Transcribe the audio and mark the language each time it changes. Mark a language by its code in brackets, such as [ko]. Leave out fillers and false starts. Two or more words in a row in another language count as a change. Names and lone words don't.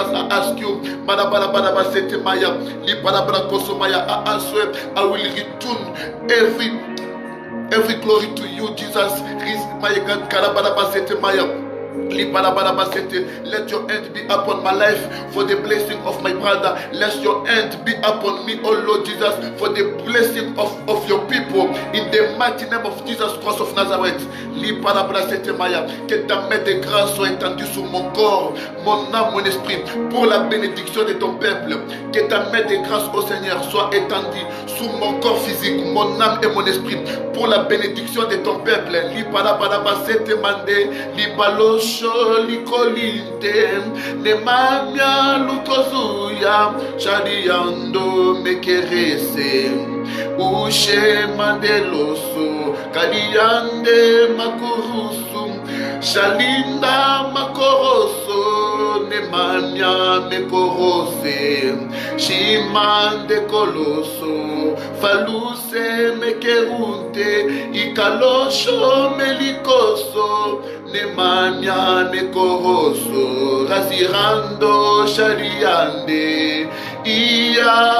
[en] I ask you, I will return every glory to you, Jesus. Let your hand be upon my life for the blessing of my brother. Let your hand be upon me, oh Lord Jesus, for the blessing of your people. In the mighty name of Jesus Christ of Nazareth. [fr] Que ta main de grâce soit étendue sur mon corps, mon âme, mon esprit, pour la bénédiction de ton peuple. Que ta main de grâce, au Seigneur, soit étendue sur mon corps physique, mon âme et mon esprit, pour la bénédiction de ton peuple. Likolinte ne mamia lukozuya shadiando mekerese ushe mandeloso kadiande makurusu shalinda makoroso ne mamia mekorose shimande koloso faluse mekerunte ikalosho melikoso Nemanya nekoroso rasirando shariande iya